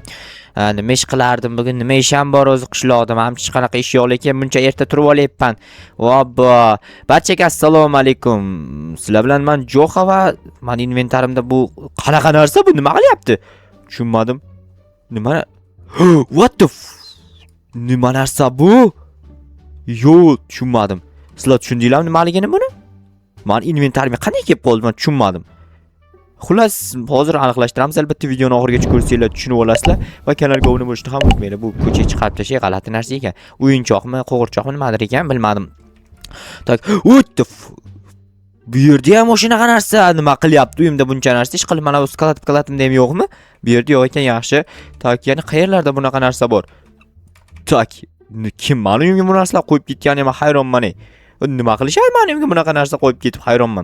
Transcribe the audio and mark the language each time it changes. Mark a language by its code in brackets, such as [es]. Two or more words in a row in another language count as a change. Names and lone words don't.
[uz] Nima ish qilardim bugun? Nima ishim bor o'zi qishloqda? Menimcha hech qanaqa ish yo'q, lekin buncha erta turib olyapman. Vobbo. Barchaga assalomu alaykum. Sizlar bilan men Jo'xa va men inventarimda bu qanaqa narsa bu? Nima qilyapti? Tushunmadim. Nima? [en] What the [uz] nima narsa bu? Yo'q, tushunmadim. Sizlar tushundinglarmi nimaligini buni? Men inventarimga qanday kelib qoldi, men tushunmadim. Xullas, hozir aniqlashtiramiz. Albatta videoni oxirigacha ko'rsanglar tushunib olasizlar va kanalga obuna bo'lishni ham unutmanglar. Bu ko'chaga chiqarib tashay g'alati narsa ekan. O'yinchoqmi, qo'g'irchoqmi nimadir ekan, bilmadim. Tak, [en] what the [uz] bu yerda ham o'shanaqa narsa nima qilyapti? Uyimda buncha narsa ish qilib, mana kalatimda ham yo'qmi? Bu yerda yo'q ekan, yaxshi. Tak, yana qayerlarda bunaqa narsa bor? Tak, kim meni uyimga bu narsalar qo'yib ketgani men hayronman. Nima qilishadi meni uyimga bunaqa narsa qo'yib ketib hayronman.